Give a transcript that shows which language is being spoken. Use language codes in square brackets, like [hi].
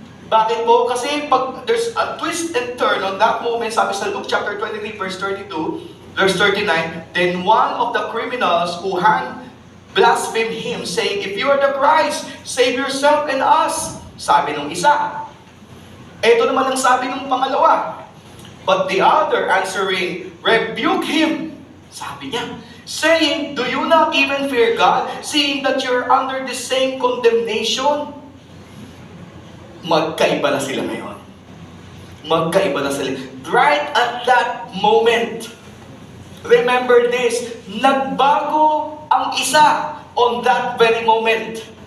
[tl] Bakit po? Kasi pag [en] there's a twist and turn on that moment, [tl] sabi sa [en] Luke chapter 23 verse 32, verse 39, then one of the criminals who hanged blasphemed him, saying, "If you are the Christ, save yourself and us." [tl] Sabi nung isa. Ito naman ang sabi nung pangalawa. [en] But the other answering, rebuke him. [tl] Sabi niya, [en] saying, "Do you not even fear God, seeing that you're under the same condemnation?" [tl] Magkaiba na sila ngayon. Magkaiba na sila. [en] Right at that moment, remember this, [tl] nagbago ang isa [en] on that very moment.